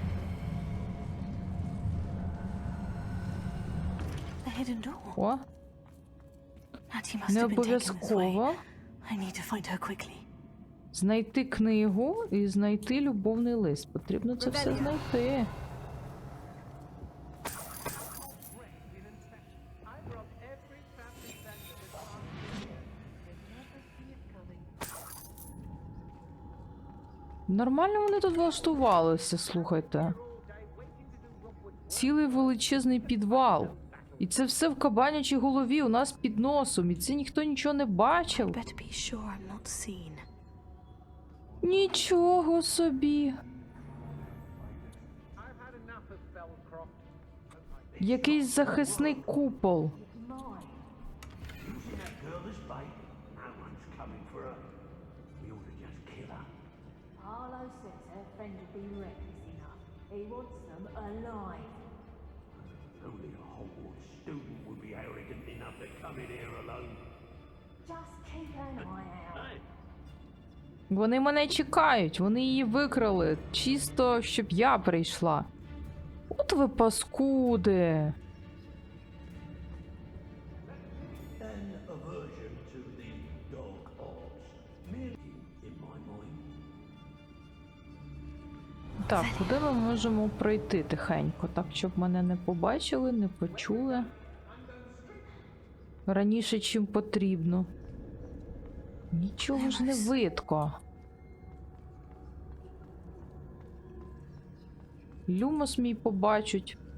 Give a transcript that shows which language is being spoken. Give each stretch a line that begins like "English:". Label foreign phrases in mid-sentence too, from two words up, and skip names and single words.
English: The hidden door. О, Natty must
Ukrainian: не
English: have been taken this way.
Ukrainian: обов'язково
English: I need to find her quickly.
Ukrainian: знайти книгу і знайти любовний лист. Потрібно це все знайти. Нормально вони тут влаштувалися, слухайте. Цілий величезний підвал. І це все в кабанячій голові у нас під носом. І це ніхто нічого не бачив.
English: Better be sure I'm not seen.
Ukrainian: Нічого собі. Якийсь захисний купол.
English: Harlow says her friend would be reckless enough. He wants them alive. Only a Hogwarts student would be arrogant enough to come in here alone. Just keep an eye out.
Ukrainian: Вони мене чекають, вони її викрали. Чисто, щоб я прийшла. От ви паскуди.
English: An aversion to the dog arts, merely in my mind.
Ukrainian: Так, куди ми можемо пройти тихенько? Так, щоб мене не побачили, не почули. Раніше, чим потрібно. Нічого ж не видко. Люмос мій побачить.